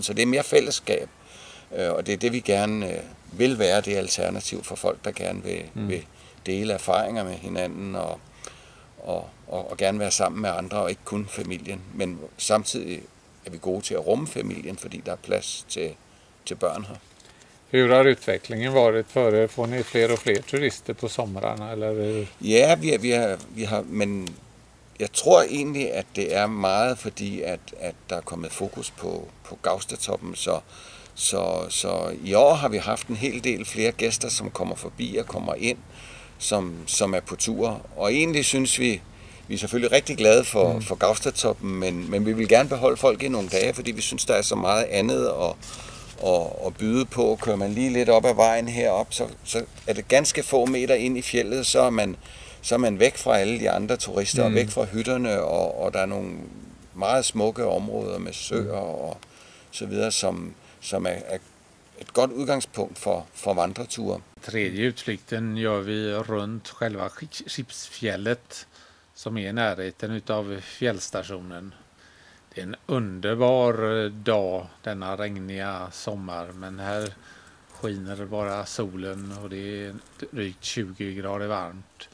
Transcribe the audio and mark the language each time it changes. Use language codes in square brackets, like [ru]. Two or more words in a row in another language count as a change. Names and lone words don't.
[da] Så det er mere fællesskab, og det er det, vi gerne vil være, det alternativ for folk, der gerne vil dele erfaringer med hinanden og gerne være sammen med andre, og ikke kun familien. Men samtidig er vi gode til at rumme familien, fordi der er plads til børn her. [sv] Hur har utvecklingen varit före? Får ni fler och fler turister på somrarna? Eller? [da] Ja, vi har, men jeg tror egentlig, at det er meget fordi, at der er kommet fokus på Gaustatoppen. Så i år har vi haft en hel del flere gæster, som kommer forbi og kommer ind, som er på tur. Og egentlig synes vi er selvfølgelig rigtig glade for Gaustatoppen, men vi vil gerne beholde folk i nogle dage, fordi vi synes, der er så meget andet at byde på. Kører man lige lidt op ad vejen herop, så er det ganske få meter ind i fjeldet, så er man væk fra alle de andre turister og væk fra hytterne, og der er nogle meget smukke områder med søer og så videre, som ett gott udgangspunkt för vandreture. [sv] Tredje utflykten gör vi runt själva Skipsfjället som är i närheten utav fjällstationen. Det är en underbar dag denna regniga sommar, men här skiner bara solen och det är drygt 20 grader varmt.